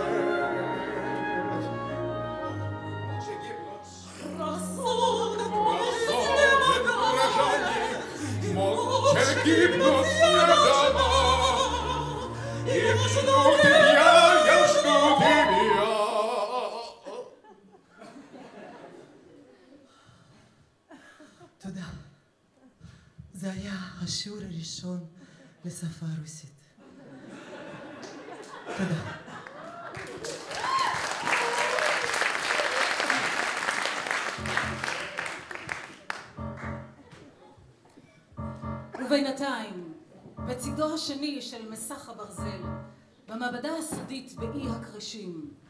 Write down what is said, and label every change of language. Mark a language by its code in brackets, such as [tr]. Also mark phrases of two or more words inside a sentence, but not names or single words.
[ru] Молча гибнут снегова. И жду тебя, я жду тебя. [he] תודה. זה היה השיעור הראשון לשפה הרוסית. תודה. ובינתיים, בצידו השני של מסך הברזל, במעבדה הסודית באי הקרשים.